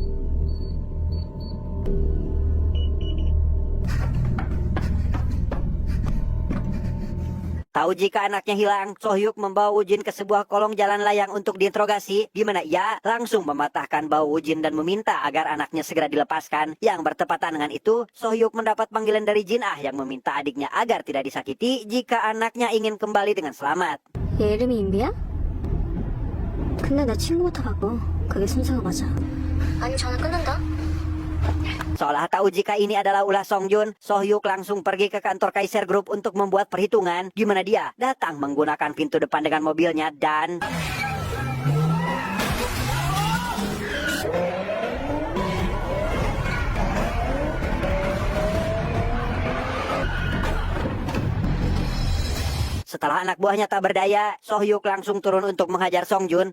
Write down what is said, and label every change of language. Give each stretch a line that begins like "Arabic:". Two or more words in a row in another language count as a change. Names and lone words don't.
Indonesian: Tahu jika anaknya hilang, Sohyuk membawa Woo-jin ke sebuah kolong jalan layang untuk diinterogasi, di mana ia langsung mematahkan bau Woo-jin dan meminta agar anaknya segera dilepaskan. Yang bertepatan dengan itu, Sohyuk mendapat panggilan dari Jin Ah yang meminta adiknya agar tidak disakiti jika anaknya ingin kembali dengan selamat.
Korean: 얘 이름이 인비야? 근데 나 친구부터 바꿔. 그게 순서가 맞아. 아니 전화 끊는다.
Indonesian: Seolah tahu jika ini adalah ulah Song Jun, Sohyuk langsung pergi ke kantor Kaiser Group untuk membuat perhitungan, di mana dia datang menggunakan pintu depan dengan mobilnya dan... Setelah anak buahnya tak berdaya, Sohyuk langsung turun untuk menghajar Song Jun.